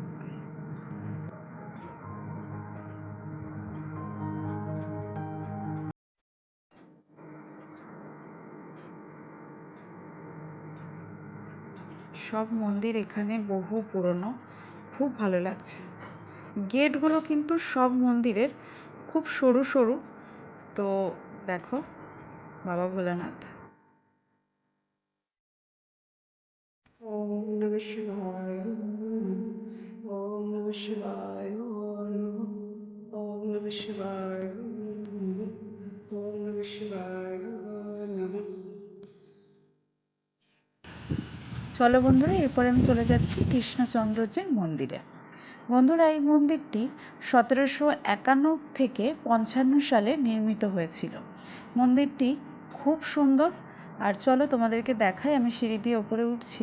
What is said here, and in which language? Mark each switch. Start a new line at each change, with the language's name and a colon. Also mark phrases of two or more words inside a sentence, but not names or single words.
Bangla: সব মন্দির এখানে বহু পুরনো, খুব ভালো লাগছে। গেটগুলো কিন্তু সব মন্দিরের খুব সরু সরু। তো দেখো বাবা ভোলানাথ।
Sanskrit: ওম নমঃ শিবায়, ওম নমঃ শিবায়, ওম নমঃ শিবায়, ওম নমঃ শিবায় নমঃ।
Bangla: চলো বন্ধুরা এরপরে আমি চলে যাচ্ছি কৃষ্ণচন্দ্রজির মন্দিরে। বন্ধুরা এই মন্দিরটি 1751 থেকে 55 সালে নির্মিত হয়েছিল। মন্দিরটি খুব সুন্দর। আর চলো তোমাদেরকে দেখাই, আমি সিঁড়ি দিয়ে ওপরে উঠছি।